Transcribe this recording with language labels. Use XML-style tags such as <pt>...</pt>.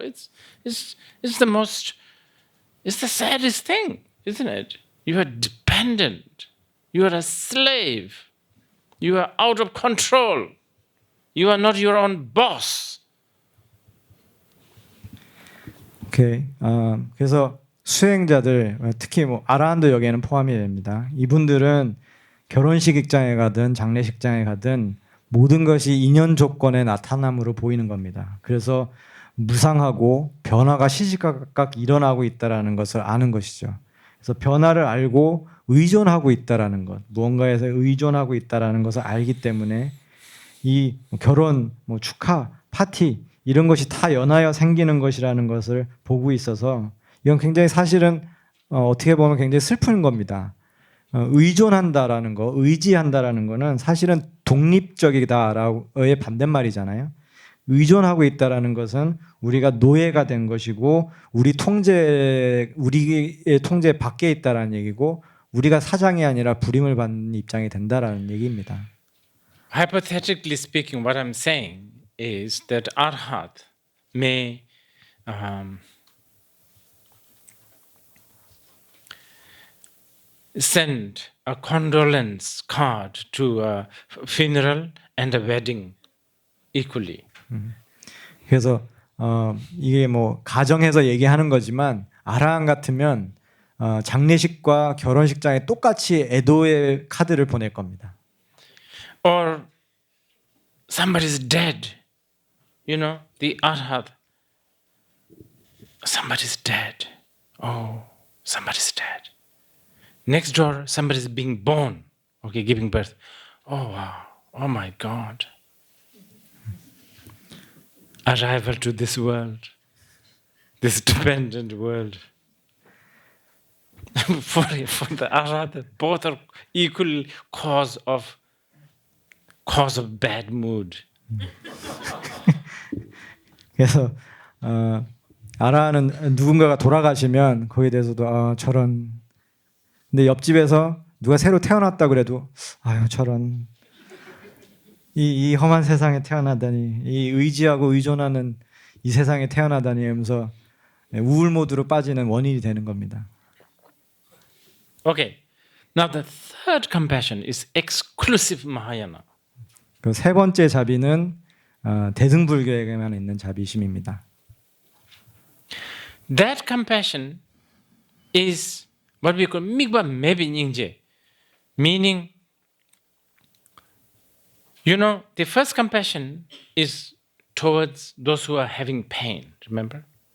<en>It's the saddest thing, isn't it? You are dependent. You are a slave. You are out of control. You are not your own boss. 오케이.</en> <ko>그래서 수행자들, 특히 뭐 아라한도 여기에는 포함이 됩니다. 이분들은 결혼식장에 가든 장례식장에 가든 모든 것이 인연 조건의 나타남으로 보이는 겁니다. 그래서 무상하고 변화가 시시각각 일어나고 있다라는 것을 아는 것이죠. 그래서 변화를 알고 의존하고 있다라는 것, 무언가에서 의존하고 있다라는 것을 알기 때문에 이 결혼, 뭐 축하, 파티 이런 것이 다 연하여 생기는 것이라는 것을 보고 있어서 이건 굉장히 사실은 어떻게 보면 굉장히 슬픈 겁니다. 의존한다라는 거, 의지한다라는 거는 사실은 독립적이다라고의 반대말이잖아요. 의존하고 있다라는 것은 우리가 노예가 된 것이고 우리의 통제 밖에 있다라는 얘기고 우리가 사장이 아니라 불임을 받는 입장이 된다라는 얘기입니다.</ko> <en>Hypothetically speaking, what I'm saying is that Arhat may send a condolence card to a funeral and a wedding equally.</en> <ko>그래서 이게 뭐 가정에서 얘기하는 거지만 아라한 같으면 장례식과 결혼식장에 똑같이 애도의 카드를 보낼 겁니다.</ko> <en>Or somebody's dead. You know, the Arhat. Somebody's dead. Oh, somebody's dead. Next door, somebody's being born. Okay, giving birth. Oh, wow. Oh, my God. arrival to this world, this dependent world. for the Arhat, both are equal cause of bad mood.</en> <ko>그래서 아라는 누군가가 돌아가시면 거기에 대해서도 저런. 근데 옆집에서 누가 새로 태어났다 그래도 아유 저런. 이 험한 세상에 태어나다니, 이 의지하고 의존하는 이 세상에 태어나다니 하면서 우울 모드로 빠지는 원인이 되는 겁니다.</ko> <en>Okay. Now the third compassion is exclusive Mahayana.</en> <ko>그 세 번째 자비는 대승불교에게만 있는 자비심입니다.</ko> <en>That compassion is what we call Migba Mebi Nyingje, meaning, the first compassion is towards those who are having pain, remember?</en>